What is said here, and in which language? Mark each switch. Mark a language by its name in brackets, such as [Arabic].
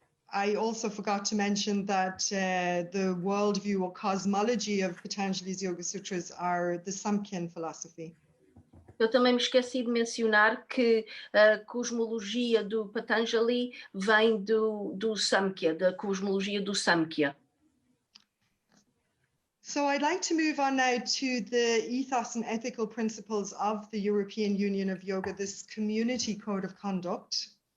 [English] I also forgot to mention that the worldview or cosmology of Patanjali's Yoga Sutras are the Samkhya philosophy. [Portuguese] Eu também me esqueci de mencionar que a cosmologia do Patanjali vem do Samkhya, da cosmologia do Samkhya. [English] So I'd like to move on now to the ethos and ethical principles of the European Union of Yoga, this community code of conduct.